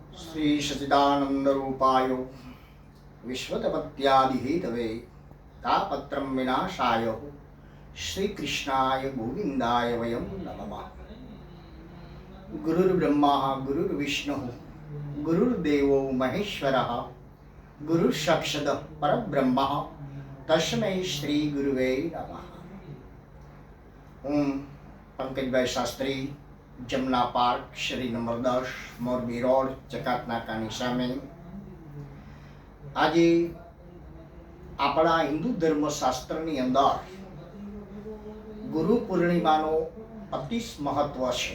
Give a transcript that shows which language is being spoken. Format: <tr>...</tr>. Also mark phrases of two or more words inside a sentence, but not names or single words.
<sa>श्री सच्चिदानंद रूपाय विश्वतपत्यादिहेतवे तापत्रं विनाशाय श्री कृष्णाय गोविंदाय वयं नमः। गुरुर्ब्रह्मा गुरुर्विष्णु गुरुर्देवो महेश्वरः गुरुर्साक्षात् परब्रह्म तस्मै श्री गुरुवे नमः।</sa> <gu>હું પંકજભાઈ શાસ્ત્રી, જમના પાર્ક, શ્રી નંબર 10, મોરબી રોડ, ચકાત નાકાની સામે. આજે આપણા હિન્દુ ધર્મશાસ્ત્રની અંદર ગુરુ પૂર્ણિમાનો અતિ મહત્વ છે.</gu>